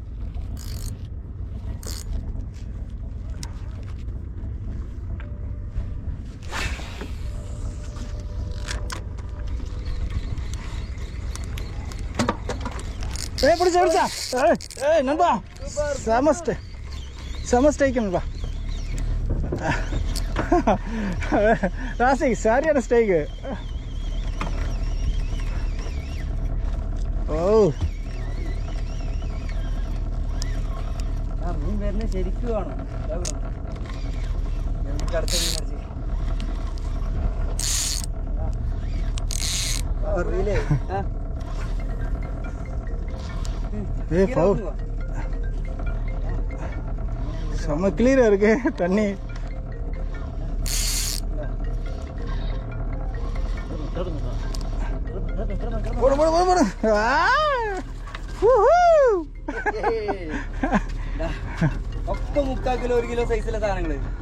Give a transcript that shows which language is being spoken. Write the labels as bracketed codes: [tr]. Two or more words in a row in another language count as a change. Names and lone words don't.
[ta] பிடிச்சா நண்பா செம ஸ்ட்ரைக் நண்பா. ராசி சரியான ஸ்ட்ரைக்கு. [ml] മീൻ വരുന്നത് ശരിക്കും വേണം. അടുത്ത മീൻ [ta] செம்ம கிளியரா இருக்கு தண்ணி. [ml] ഒക്കെ 3/4 കിലോ 1 കിലോ സൈസിലെ സാധനങ്ങള്.